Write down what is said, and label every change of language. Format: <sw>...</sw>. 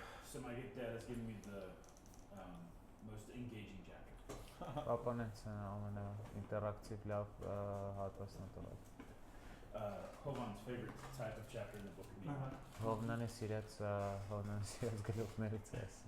<en>So my dad has given me the most engaging chapter.</en> <hy>Պապանից ամենաինտերակտիվ լավ հատվածն է տվել</hy> <en>Hovan's favorite type of chapter in the book of Nehemiah.</en> <hy>Հովնանի սիրած գլուխներից է</hy>